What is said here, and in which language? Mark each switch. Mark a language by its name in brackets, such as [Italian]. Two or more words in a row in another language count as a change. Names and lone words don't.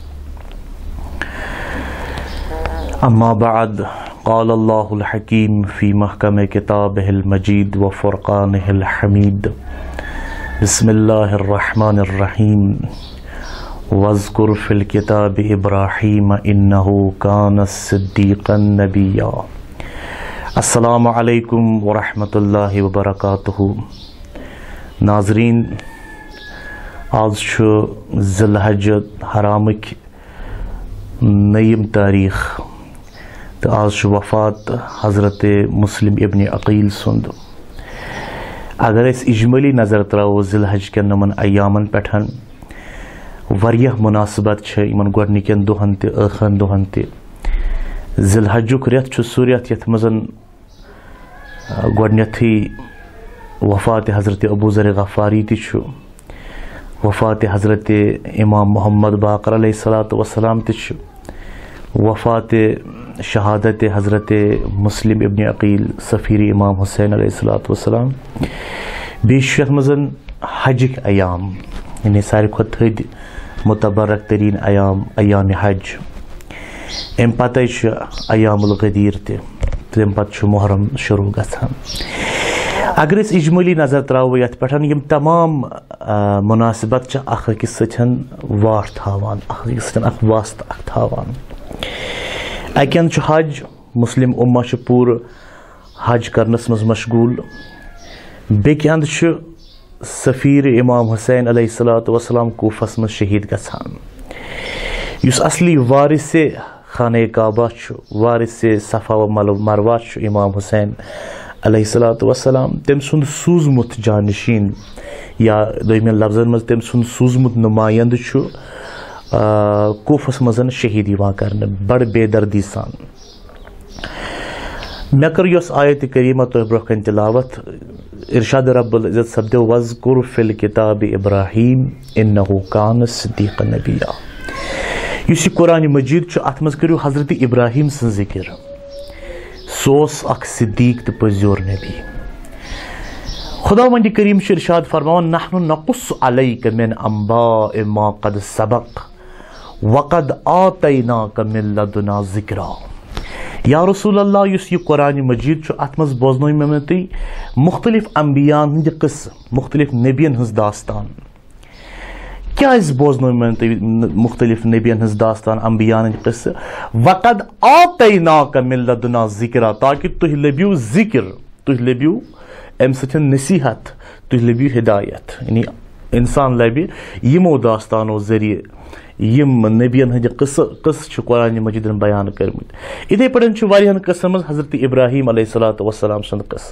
[Arabic] أما بعد قال الله الحكيم في محكم كتابه المجيد وفرقانه الحميد بسم الله الرحمن الرحيم واذكر في الكتاب إبراهيم إنه كان صديقا نبيا. السلام علیکم ورحمۃ اللہ وبرکاتہ. [Kashmiri] ناظرین، آز ذی الحج حرامک نیم تاریخ تو آز وفات حضرت مسلم ابن عقیل سند. اگر اس اجمالی نظر تراو ذی الحج کن نمن ایامن پٹھن واریاہ مناسبت یمن گۄڈنِکٮ۪ن دۄہن تہِ ٲخرن دۄہن تہِ. ذی الحجُک رٮ۪تھ چھُ سُہ رٮ۪تھ یتھ منٛز گۄڈنٮ۪تھٕے وفات حضرت ابو ذر غفاری تہِ چھُ، وفات حضرت امام محمد باقر [Arabic] علیہ الصلاۃ وسلام [Kashmiri] تہِ چھُ، وفات شہادت حضرت مسلم ابن عقیل سفیر امام حسین [Arabic] علیہ الصلاۃ وسلام. [Kashmiri] بیٚیہِ چھُ یتھ منٛز حجٕکۍ ایام، یعنی ساروی کھۄتہٕ تھٔدۍ متبرک تریٖن ایام حج. امہِ پتے چھُ ایام الغدیر تہِ، تمہِ پتہٕ چھُ محرم شروع گژھان. اگر أسۍ اجمالی نظر تراوو یتھ پٮ۪ٹھ، یِم تمام مناسبت چھِ اکھ أکِس سۭتۍ واٹھ تھاوان، اکھ أکِس سۭتۍ اکھ واسطہٕ اکھ تھاوان. اکہِ اندٕ چھُ حج، مسلم اُمہ چھُ پوٗرٕ حج کرنس منٛز مشغوٗل. بیٚکہِ اندٕ چھُ سفیر امام حسین [Arabic] علیہ الصلاۃ وسلام [Kashmiri] کوفس منٛز شہید گژھان. یُس اصلی وارث خانہ کعبہ چھُ، وارث صفا و مروہ چھُ امام حسین [Arabic] علیہ الصلاۃ وسلام، [Kashmiri] تٔمۍ سُنٛد سوٗزمُت جانشین یا دوٚیمٮ۪ن لفظن منٛز تٔمۍ سُنٛد سوٗزمُت نُمایندٕ چھُ کوفس منٛز شہید یِوان کرنہٕ بڑٕ بے دردی سان. مےٚ کٔر یۄس آیت کریٖمہ تۄہہِ برونٛہہ کَنہِ تِلاوت، ارشاد [Arabic] رب العزت [Kashmiri] سپدیو [Arabic] وَاذْکُر فِی الکِتابِ ابراہیم اِنَّہُ کان صدیقا نبیا. [Kashmiri] یُس یہِ قرآن مجید چھُ، اتھ منٛز کٔرِو حضرت ابراہیم سٕنٛز ذکر. سُہ اوس اکھ صدیق تہٕ پٔزیور نبی. خدا وند کریم چھُ ارشاد فرماوان [Arabic] نحن نقص علیک من انباء ما قد سبق وقد آتیناک من لدنا ذکرا. یا رسول اللہ، [Kashmiri] یُس یہِ قرآن مجید چھُ، اتھ منٛز بوزنٲیِو مےٚ تُہۍ مختلف انبیاءن ہٕنٛدِ قصہٕ، مختلف نبین ہٕنٛز داستان. کیٛازِ بوزنٲیِو مےٚ تُہۍ مختلف نبین ہٕنٛز داستان، انبیاءن ہٕنٛدۍ قصہٕ؟ [Arabic] وقد آتیناک من لدنا ذکرا، [Kashmiri] تاکہ تُہۍ لٔبِو ذکر، تُہۍ لٔبِو امہِ سۭتۍ نصیحت، تُہۍ لٔبِو ہدایت. یعنی انسان لبہِ یِمو داستانو ذٔریعہٕ یِم نبین ہٕنٛدِ قصہٕ چھِ قرآن مجیدن بیان کٔرمٕتۍ. یِتھے پٲٹھۍ چھُ واریاہن قصن منٛز حضرت ابراہیم [Arabic] علیہ الصلاۃ وسلام [Kashmiri] سُنٛد قصہٕ.